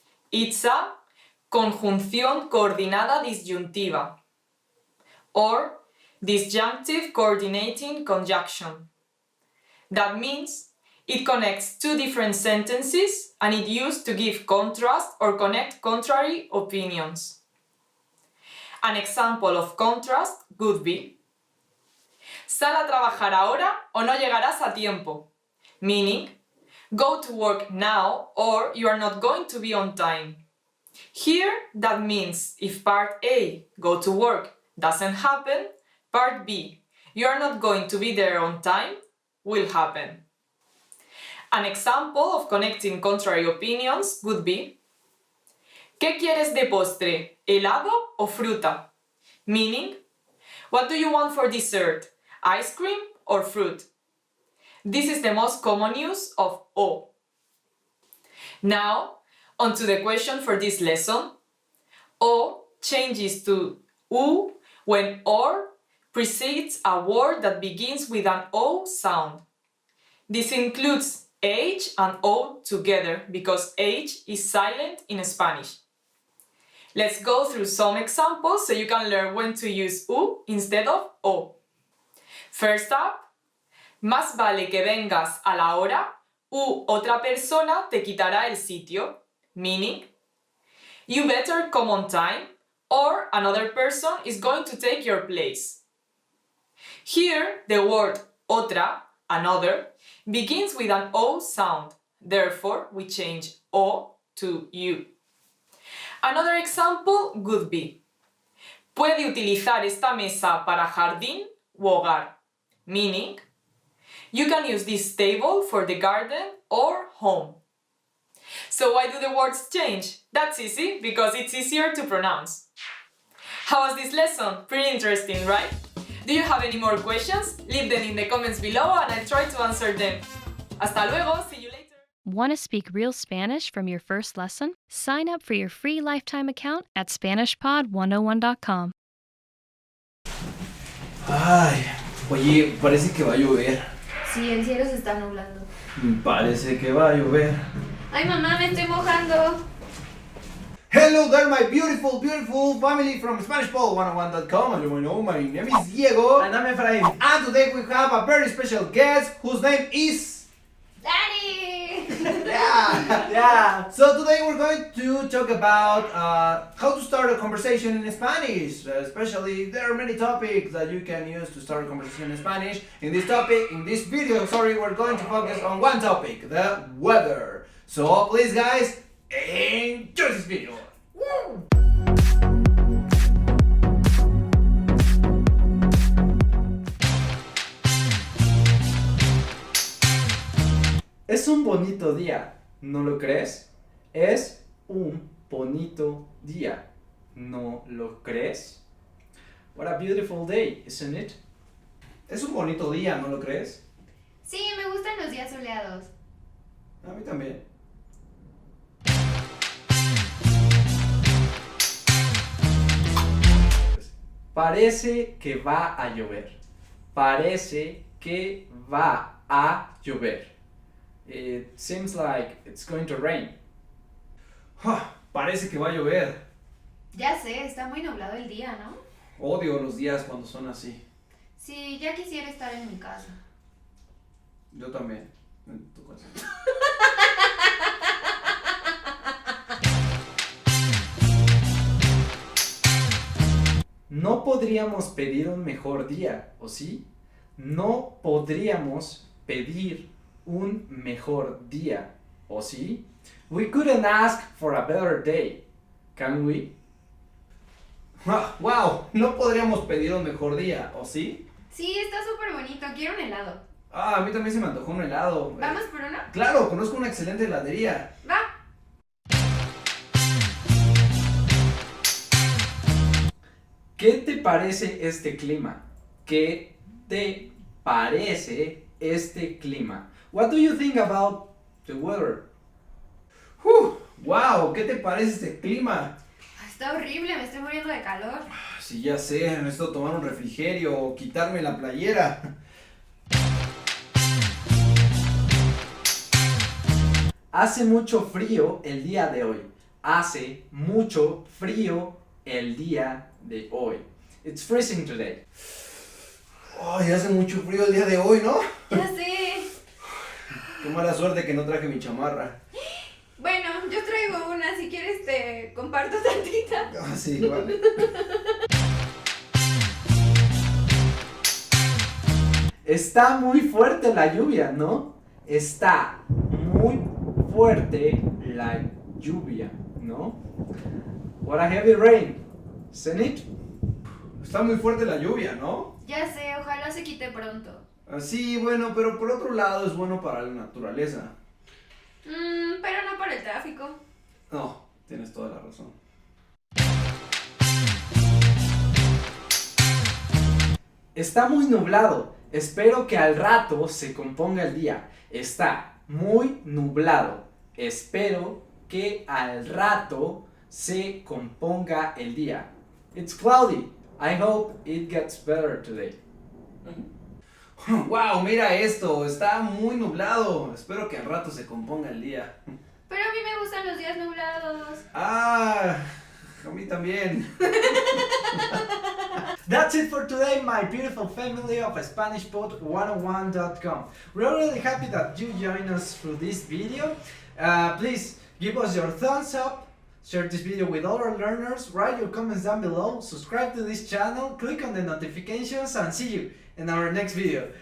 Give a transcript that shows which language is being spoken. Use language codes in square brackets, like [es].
[en] It's a [es] conjunción coordinada disyuntiva [en] or disjunctive coordinating conjunction. That means it connects two different sentences and it used to give contrast or connect contrary opinions. An example of contrast would be: [es] sal a trabajar ahora o no llegarás a tiempo. [en] Meaning, go to work now or you are not going to be on time. Here, that means if part A, go to work, doesn't happen, part B, you are not going to be there on time, will happen. An example of connecting contrary opinions would be: [es] ¿qué quieres de postre? ¿Helado o fruta? [en] Meaning, what do you want for dessert? Ice cream or fruit? This is the most common use of o. Now, on to the question for this lesson. O changes to u when or precedes a word that begins with an o sound. This includes H and O together because H is silent in Spanish. Let's go through some examples so you can learn when to use U instead of O. First up, [es] más vale que vengas a la hora u otra persona te quitará el sitio. [en] Meaning, you better come on time or another person is going to take your place. Here, the word otra, another, begins with an O sound. Therefore, we change O to U. Another example would be: [es] puede utilizar esta mesa para jardín u hogar. [en] Meaning, you can use this table for the garden or home. So why do the words change? That's easy, because it's easier to pronounce. How was this lesson? Pretty interesting, right? Do you have any more questions? Leave them in the comments below and I'll try to answer them. [es] Hasta luego, [en] see you later! Want to speak real Spanish from your first lesson? Sign up for your free lifetime account at SpanishPod101.com. [es] Ay, oye, parece que va a llover. Sí, el cielo se está nublando. Parece que va a llover. Ay, mamá, me estoy mojando. [en] Hello there, my beautiful, beautiful family from SpanishPod101.com. As you may know, my name is Diego. And I'm Efraín. And today we have a very special guest whose name is... Daddy! Yeah. So today we're going to talk about how to start a conversation in Spanish. Especially, there are many topics that you can use to start a conversation in Spanish. In this video, we're going to focus on one topic, the weather. So please guys, enjoy this video. Woo! [es] Es un bonito día, ¿no lo crees? Es un bonito día, ¿no lo crees? [en] What a beautiful day, isn't it? [es] Es un bonito día, ¿no lo crees? Sí, me gustan los días soleados. A mí también. Parece que va a llover. Parece que va a llover. It seems like it's going to rain. Parece que va a llover. Ya sé, está muy nublado el día, ¿no? Odio los días cuando son así. Sí, ya quisiera estar en mi casa. Yo también. En tu casa. No podríamos pedir un mejor día, ¿o sí? No podríamos pedir un mejor día, ¿o sí? [en] We couldn't ask for a better day, can we? ¡Wow! [es] No podríamos pedir un mejor día, ¿o sí? Sí, está súper bonito. Quiero un helado. A mí también se me antojó un helado. ¿Vamos por uno? Claro, conozco una excelente heladería. Va. ¿Qué te parece este clima? ¿Qué te parece este clima? [en] What do you think about the weather? ¡Wow! [es] ¿Qué te parece este clima? Está horrible, me estoy muriendo de calor. Sí, ya sé, necesito tomar un refrigerio o quitarme la playera. Hace mucho frío el día de hoy. Hace mucho frío el día de hoy. [en] It's freezing today. [es] Ay, hace mucho frío el día de hoy, ¿no? Ya sé. Qué mala suerte que no traje mi chamarra. Bueno, yo traigo una, si quieres te comparto tantita. Ah, sí, vale. Está muy fuerte la lluvia, ¿no? Está muy fuerte la lluvia, ¿no? [en] What a heavy rain, isn't it? [es] Está muy fuerte la lluvia, ¿no? Ya sé, ojalá se quite pronto. Sí, bueno, pero por otro lado es bueno para la naturaleza. Pero no para el tráfico. No, tienes toda la razón. Está muy nublado. Espero que al rato se componga el día. Está muy nublado. Espero que al rato se componga el día. [en] It's cloudy. I hope it gets better today. ¡Wow! [es] Mira esto, está muy nublado. Espero que al rato se componga el día. Pero a mí me gustan los días nublados. Ah, a mí también. [en] That's it for today, my beautiful family of SpanishPod101.com. We're really happy that you joined us through this video. Please give us your thumbs up, share this video with other learners, write your comments down below, subscribe to this channel, click on the notifications, and see you in our next video.